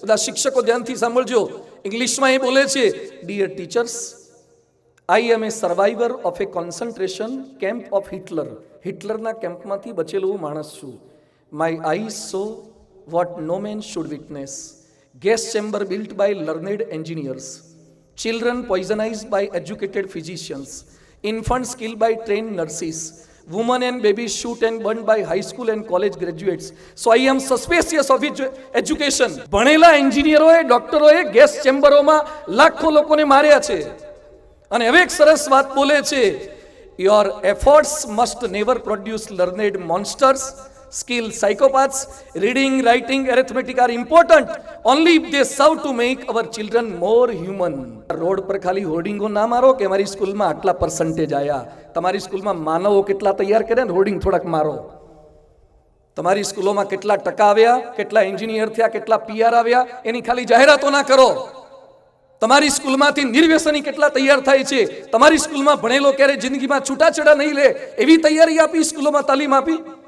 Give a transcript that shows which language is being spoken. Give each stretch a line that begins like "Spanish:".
Gujarati: બધા શિક્ષકો ધ્યાનથી સાંભળજો. ઇંગ્લિશમાં એ બોલે છે,
English: Dear teachers, I am a survivor of a concentration camp of Hitler.
Gujarati: હિટલરના કેમ્પમાંથી બચેલો હું માણસ છું.
English: My eyes saw what no man should witness. Gas chamber built by learned engineers. Children poisonized by educated physicians, infants killed by trained nurses, women and babies shoot and burned by high school and college graduates. So I am suspicious of education.
Gujarati: ભણેલા એન્જિનિયરોએ, ડોક્ટરોએ gas ચેમ્બરોમાં લાખો લોકોને માર્યા છે. અને હવે એક સરસ વાત બોલે છે,
English: your efforts must never produce learned monsters. Skilled psychopaths, reading, writing, arithmetic are important only if they serve to make our children more human.
Gujarati: Road પર ખાલી હોર્ડિંગો ના મારો કે અમારી સ્કૂલમાં આટલા પર્સન્ટેજ આયા. તમારી સ્કૂલમાં માનવો કેટલા તૈયાર કરે ને હોર્ડિંગ થોડાક મારો. તમારી સ્કૂલોમાં કેટલા ટકા આવ્યા, કેટલા એન્જિનિયર થયા, કેટલા PR આવ્યા, એની ખાલી જાહેરાતો ના કરો. તમારી સ્કૂલમાંથી નિર્વ્યસની કેટલા તૈયાર થાય છે, તમારી સ્કૂલમાં ભણેલો ક્યારે જિંદગીમાં છૂટાછેડા નહીં લે એવી તૈયારી આપી, સ્કૂલોમાં તાલીમ આપી.